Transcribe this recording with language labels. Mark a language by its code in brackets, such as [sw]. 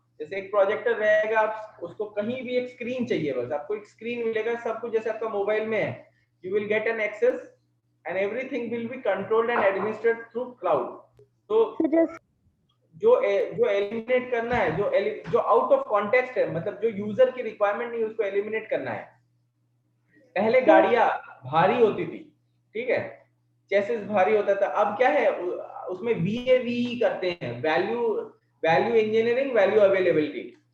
[hi] जैसे एक प्रोजेक्टर रहेगा, आप उसको कहीं भी एक स्क्रीन चाहिए, बस आपको एक स्क्रीन मिलेगा, सब कुछ जैसे आपका मोबाइल में है। [en] You will get an access and everything will be controlled and administered through cloud. [hi] तो जो एलिमिनेट करना है, जो आउट ऑफ कॉन्टेक्स्ट है, मतलब जो यूजर की रिक्वायरमेंट नहीं, उसको एलिमिनेट करना है। पहले गाड़ियां भारी होती थी, ठीक है, चेसिस भारी होता था। अब क्या है, उसमें VAVE करते हैं, वैल्यू इंजीनियरिंग, वैल्यू अवेलेबिलिटी।